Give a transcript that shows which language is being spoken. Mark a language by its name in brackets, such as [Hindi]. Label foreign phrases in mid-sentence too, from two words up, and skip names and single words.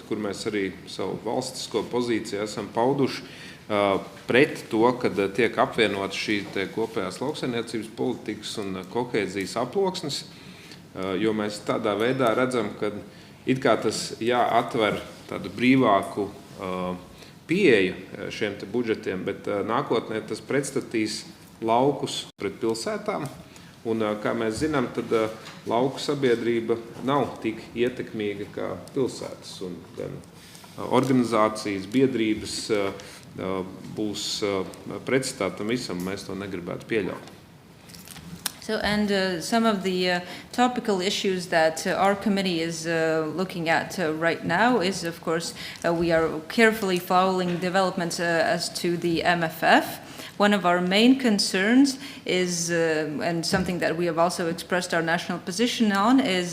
[Latvian] kur mēs arī savu valstisko pozīciju esam pauduši pret to, kad tiek apvienot šī kopējās lauksaimniecības politikas un kohēzijas aploksnes, jo mēs tādā veidā redzam, ka it kā tas jāatver tādu brīvāku pieeju šiem budžetiem, bet nākotnē tas pretstatīs laukus pret pilsētām. Un, kā mēs zinām, tad lauku sabiedrība nav tik ietekmīga kā pilsētas. Un gan organizācijas, biedrības būs pretstātam visam, mēs to negribētu pieļaut. [English] So, and some of the topical issues that our committee is looking at right now is, of course, we are carefully following developments as to the MFF. One of our main concerns is, and something that we have also expressed our national position on, is